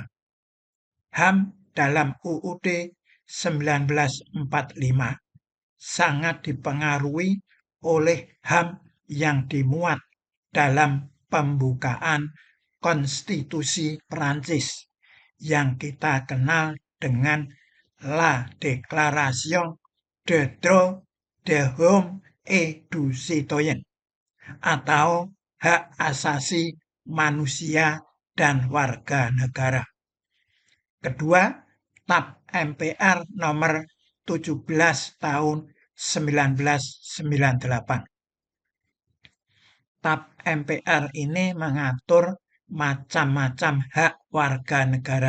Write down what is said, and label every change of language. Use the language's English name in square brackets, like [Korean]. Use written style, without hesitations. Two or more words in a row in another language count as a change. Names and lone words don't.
[Indonesian] HAM dalam UUD 1945 sangat dipengaruhi oleh HAM yang dimuat dalam pembukaan konstitusi Prancis yang kita kenal dengan La Déclaration des droits de l'homme et du citoyen atau hak asasi manusia dan warga negara. Kedua, TAP MPR nomor 17 tahun 1998. TAP MPR ini mengatur macam-macam hak warga negara.